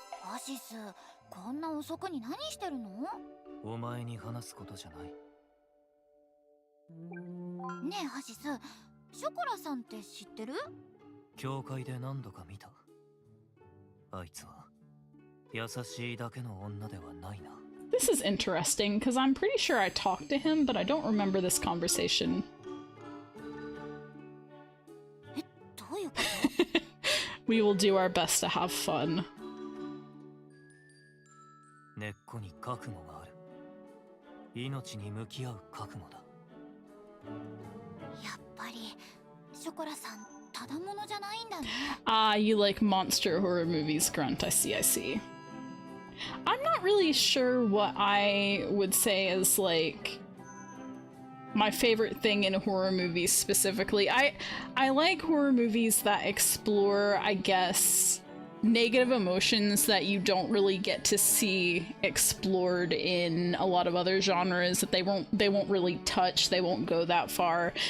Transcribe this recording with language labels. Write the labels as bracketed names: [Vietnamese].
[Japanese] アシス、こんな遅くに何してるの？お前に話すことじゃない。ねえアシス、ショコラさんって知ってる？教会で何度か見た。あいつは優しいだけの女ではないな。 [English] This is interesting, because I'm pretty sure I talked to him, but I don't remember this conversation. [Japanese] どういうこと？ [English] We will do our best to have fun. [Japanese] 根っこに覚悟がある。命に向き合う覚悟だ。やっぱりショコラさんただものじゃないんだね。 [English] Ah, you like monster horror movies, Grunt. I see, I see. I'm not really sure what I would say is like my favorite thing in horror movies specifically. I like horror movies that explore, I guess, negative emotions that you don't really get to see explored in a lot of other genres, that they won't really touch, they won't go that far.